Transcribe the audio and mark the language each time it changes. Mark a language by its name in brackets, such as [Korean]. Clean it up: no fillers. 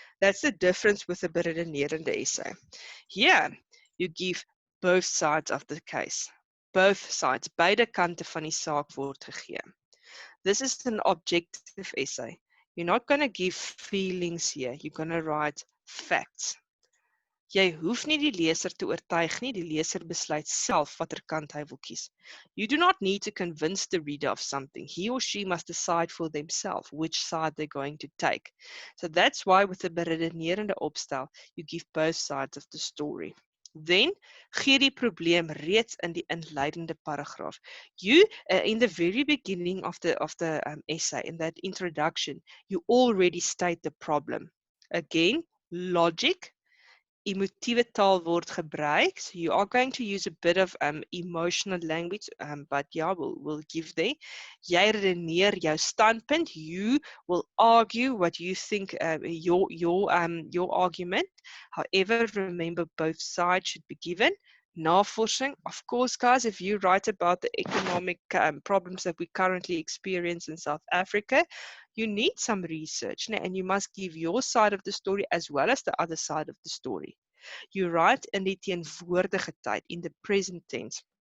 [English] That's the difference with a beredenerende essay. Here, you give both sides of the case. Both sides, [Afrikaans] beide kante van die saak word gegee. [English] This is an objective essay. You're not going to give feelings here. You're going to write facts. [Afrikaans] Jy hoef nie die leser te oortuig nie, die leser besluit self watter kant hy wil kies. [English] You do not need to convince the reader of something. He or she must decide for themselves which side they're going to take. So that's why with the beredenerende opstel, you give both sides of the story. Then, [Afrikaans] gee die probleem reeds in die inleidende paragraaf. [English] You, in the very beginning of the essay, in that introduction, you already state the problem. Again, logic, [Afrikaans] emotieve taal word gebruik. [English] So you are going to use a bit of emotional language, but yeah, we'll give there. [Afrikaans] Jy redeneer jou standpunt. [English] You will argue what you think, your argument. However, remember both sides should be given. Navorsing, of course, guys, if you write about the economic problems that we currently experience in South Africa, you need some research, and you must give your side of the story as well as the other side of the story. You write in [Afrikaans] die teenwoordige tyd, [English] in the present tense.